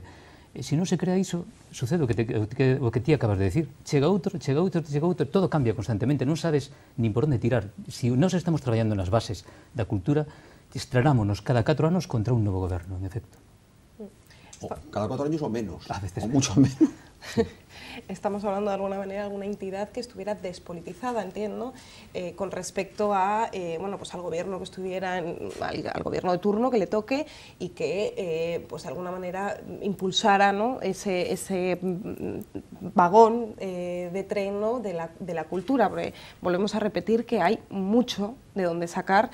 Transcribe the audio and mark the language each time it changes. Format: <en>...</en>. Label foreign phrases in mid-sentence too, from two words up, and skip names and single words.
<gl>Se non se crea iso, sucede o que ti acabas de decir. Chega outro, todo cambia constantemente, non sabes nin por onde tirar. Se nós estamos traballando nas bases da cultura, estrenámonos cada 4 anos contra un novo goberno, en efecto.</gl> <es>Cada 4 años o menos, a veces o mucho menos. Estamos hablando de alguna manera de alguna entidad que estuviera despolitizada, entiendo, con respecto a, pues al gobierno que estuviera, al gobierno de turno que le toque, y que pues de alguna manera impulsara, ¿no?, ese vagón de tren, ¿no?, de la cultura, porque volvemos a repetir que hay mucho de dónde sacar.</es>